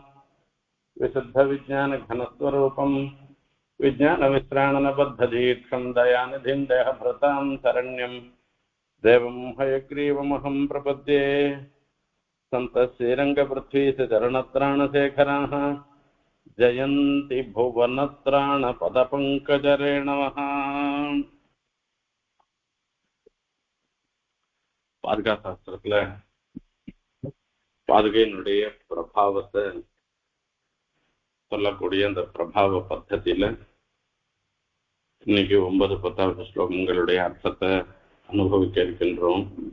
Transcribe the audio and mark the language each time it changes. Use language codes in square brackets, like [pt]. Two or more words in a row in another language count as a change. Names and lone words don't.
[sa] विशुद्धविज्ञानघनस्वरूपं विज्ञानविश्राणनबद्धदीक्षं दयानिधिं देहभृतां शरण्यं देवं हयग्रीवमहं प्रपद्ये। सन्तश्रीरङ्गपृथ्वीशरणत्राणशेखराः जयन्ति भुवनत्राणपदपङ्कजरेणवः। [ta] பாதுகா சாஸ்திரத்துல பாதுகையினுடைய பிரபாவத்தை சொல்லக்கூடிய அந்த பிரபாவ பத்தத்தில இன்னைக்கு 9-10 ஸ்லோகங்களுடைய அர்த்தத்தை அனுபவிக்க இருக்கின்றோம்.